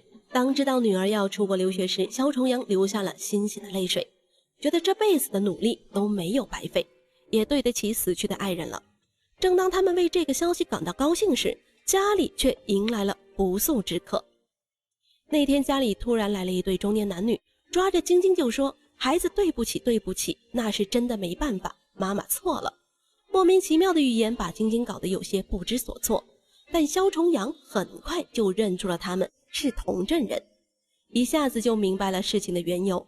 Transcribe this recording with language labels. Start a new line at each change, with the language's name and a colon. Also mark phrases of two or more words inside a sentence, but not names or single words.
Chinese: 當知道女兒要出國留學時，蕭重陽流下了欣喜的淚水，覺得這輩子的努力都沒有白費，也對得起死去的愛人了。正當他們為這個消息感到高興時，家裡卻迎來了不速之客。那天家裡突然來了一對中年男女，抓着晶晶就說：“孩子，對不起，對不起，那是真的没辦法，媽媽錯了。” 莫名其妙的語言把晶晶搞得有些不知所措，但蕭重陽很快就認出了他們是同鎮人，一下子就明白了事情的緣由。